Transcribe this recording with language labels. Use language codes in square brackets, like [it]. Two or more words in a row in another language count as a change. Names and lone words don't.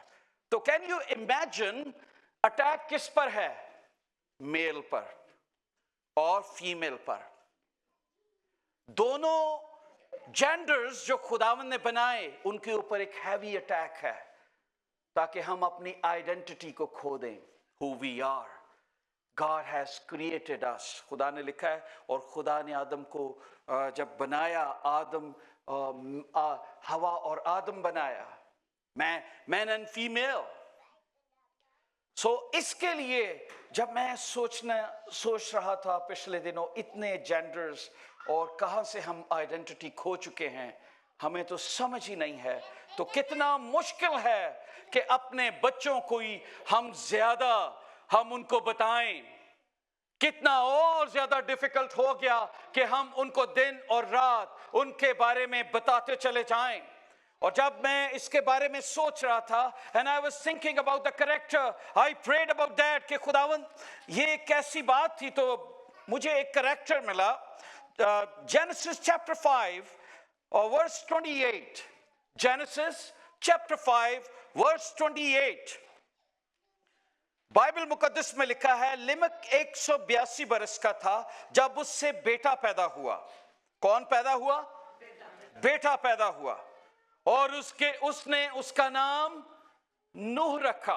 [hi] तो [en] can you imagine [hi] अटैक किस पर है? मेल पर और फीमेल पर। दोनों जेंडर्स जो खुदावंद ने बनाए, उनके ऊपर एक [en] heavy attack [hi] है, ताकि हम अपनी आइडेंटिटी को खो दें, [en] who we are. God has created us. [hi] खुदा ने लिखा है, और खुदा ने आदम को जब बनाया, आदम हवा और आदम बनाया, [en] man and female. [hi] सो इसके लिए जब मैं सोच रहा था पिछले दिनों, इतने जेंडर्स और कहां से हम आइडेंटिटी खो चुके हैं, हमें तो समझ ही नहीं है। तो कितना मुश्किल है कि अपने बच्चों को ही हम उनको बताएं, कितना और ज्यादा डिफिकल्ट हो गया कि हम उनको दिन और रात उनके बारे में बताते चले जाएं। और जब मैं इसके बारे में सोच रहा था, [en] and I was thinking about the character, I prayed about that, [hi] कि खुदावंद ये कैसी बात थी। तो मुझे एक कैरेक्टर मिला, [en] Genesis chapter 5 or verse 28. Genesis chapter 5 verse 28. [hi] बाइबल मुकद्दस में लिखा है, लिमक 182 बरस का था जब उससे बेटा पैदा हुआ। कौन पैदा हुआ? बेटा पैदा हुआ, और उसने उसका नाम नूह रखा।